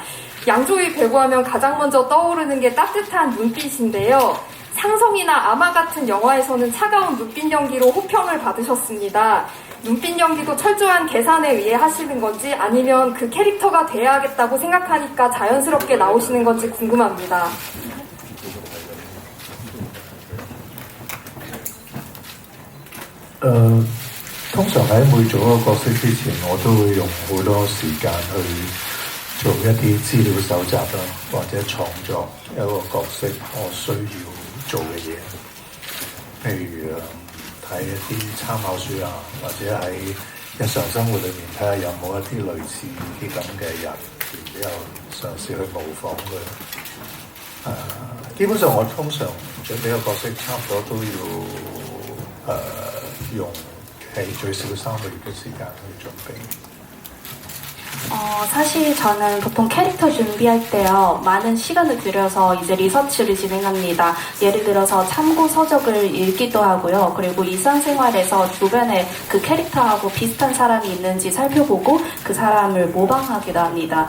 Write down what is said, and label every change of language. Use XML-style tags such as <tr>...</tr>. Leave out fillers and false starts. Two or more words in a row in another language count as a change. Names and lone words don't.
<ko>양조위 배구하면 가장 먼저 떠오르는 게 따뜻한 눈빛인데요. 상성이나 아마 같은 영화에서는 차가운 눈빛 연기로 호평을 받으셨습니다. 눈빛 연기도 철저한 계산에 의해 하시는 건지 아니면 그 캐릭터가 돼야겠다고 생각하니까 자연스럽게 나오시는 건지 궁금합니다.</ko> <yue>通常喺每做一個角色之前，我都會用好多時間去做一啲資料搜集啦，或者創作一個角色我需要做嘅嘢。譬如睇一啲參考書啊，或者喺日常生活裏面睇下有冇一啲類似啲咁嘅人，然之後嘗試去模仿佢。基本上我通常準備個角色差唔多都要用最少3個月嘅時間去準備。</yue> <ko>사실 저는 보통 캐릭터 준비할 때요, 많은 시간을 들여서 이제 리서치를 진행합니다. 예를 들어서 참고 서적을 읽기도 하고요. 그리고 일상생활에서 주변에 그 캐릭터하고 비슷한 사람이 있는지 살펴보고 그 사람을 모방하기도 합니다.</ko>